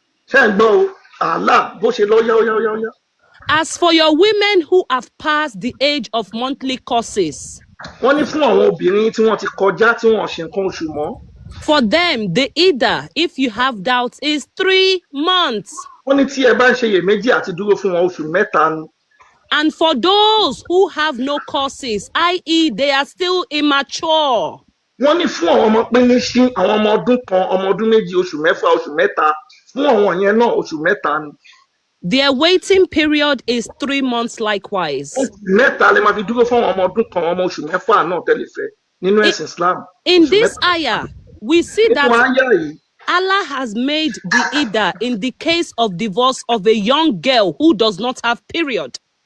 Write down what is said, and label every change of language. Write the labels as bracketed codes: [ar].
[yo] Ṣé ń gbọ́ o? Allah bó ṣe lọ yá. [en] As for your women who have passed the age of monthly courses. [yo] Wọ́n ní fún àwọn obìnrin tí wọ́n ti kọjá tí wọ́n ṣe nǹkan oṣù mọ́. [en] For them, the Iddah, if you have doubts, is 3 months. [yo] Wọ́n ní tí ẹ bá ń ṣe iyèméjì àti dúró fún wọn oṣù mẹ́ta ni. [en] And for those who have no courses, i.e. they are still immature. [yo] Wọ́n ní fún àwọn ọmọ píníṣín àwọn ọmọ ọdún kan ọmọ ọdún méjì oṣù mẹ́fà oṣù mẹ́ta fún àwọn yẹn náà oṣù mẹ́ta ni. [en] Their waiting period is 3 months likewise. [yo] Oṣù mẹ́ta lè máa fi dúró fún àwọn ọmọ ọdún kan ọmọ oṣù mẹ́fà náà tẹ́lẹ̀ fẹ́ nínú ẹ̀sìn Islam. [en] In this ayah, we see that Allah has made the Iddah in the case of divorce of a young girl who does not have period.